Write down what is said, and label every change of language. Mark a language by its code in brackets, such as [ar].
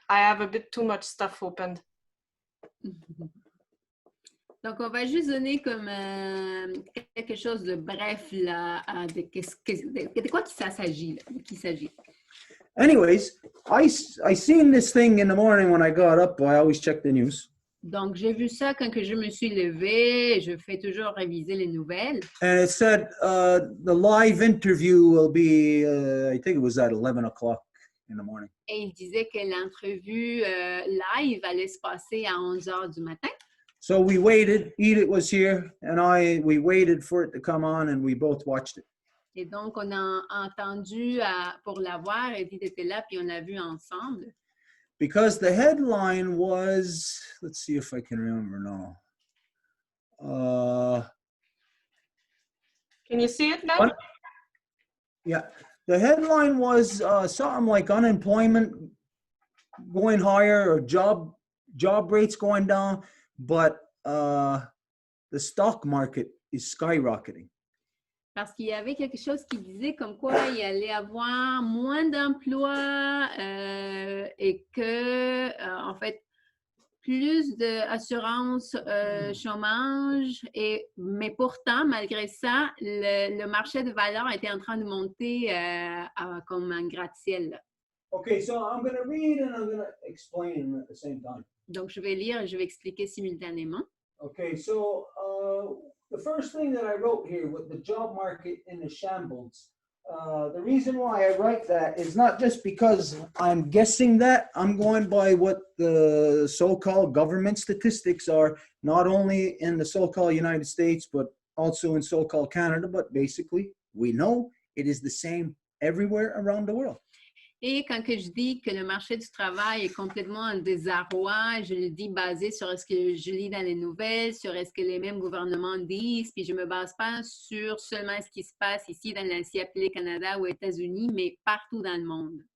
[en] I have a bit too much stuff opened. [fr] Donc, on va juste donner comme quelque chose de bref là, de quoi ça s'agit, de qui s'agit. [en] Anyways, I seen this thing in the morning when I got up. I always check the news. [fr] Donc, j'ai vu ça quand que je me suis levée. Je fais toujours réviser les nouvelles. [en] And it said the live interview will be, I think it was at 11 o'clock in the morning. [fr] Et il disait que l'entrevue live allait se passer à 11 heures du matin. [en] So we waited. Edith was here, and we waited for it to come on, and we both watched it. [fr] Et donc, on a entendu pour la voir. Edith était là, puis on l'a vu ensemble. [en] Because the headline was, let's see if I can remember now. Can you see it now? Yeah. The headline was something like unemployment going higher or job rates going down, but the stock market is skyrocketing. [fr] Parce qu'il y avait quelque chose qui disait comme quoi il allait avoir moins d'emplois et que, en fait, plus d'assurance chômage, mais pourtant, malgré ça, le marché de valeurs était en train de monter comme un gratte-ciel. [en] Okay, so I'm going to read and I'm going to explain at the same time. [fr] Donc, je vais lire et je vais expliquer simultanément. [en] Okay, so the first thing that I wrote here with the job market in the shambles, the reason why I write that is not just because I'm guessing that. I'm going by what the so-called government statistics are, not only in the so-called United States, but also in so-called Canada. But basically, we know it is the same everywhere around the world. [fr] Et quand que je dis que le marché du travail est complètement en désarroi, je le dis basé sur ce que je lis dans les nouvelles, sur ce que les mêmes gouvernements disent, puis je ne me base pas sur seulement ce qui se passe ici dans l'ancien appelé Canada ou États-Unis, mais partout dans le monde.